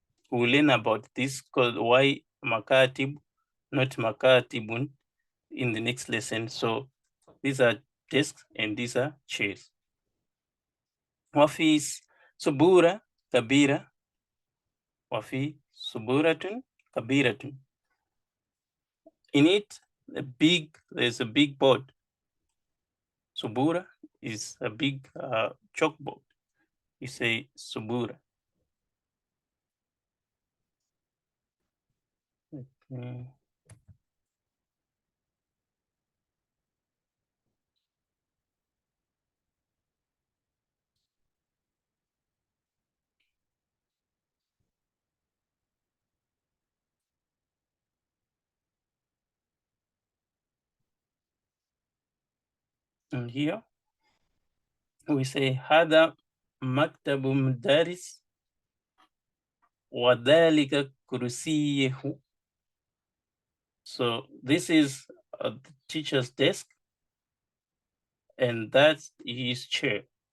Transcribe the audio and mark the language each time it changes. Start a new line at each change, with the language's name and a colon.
English: We'll learn about this called why makatib, not makatibun, in the next lesson. So these are desks and these are chairs.
Arabic: وفي سبورة كبيرة وفي سبورة كبيرة.
English: In it, there's a big board. Subura is a big chalkboard. You say subura. And here we say
Arabic: هذا مكتب مدرس وذلك كرسيه.
English: So this is the teacher's desk and that's his chair.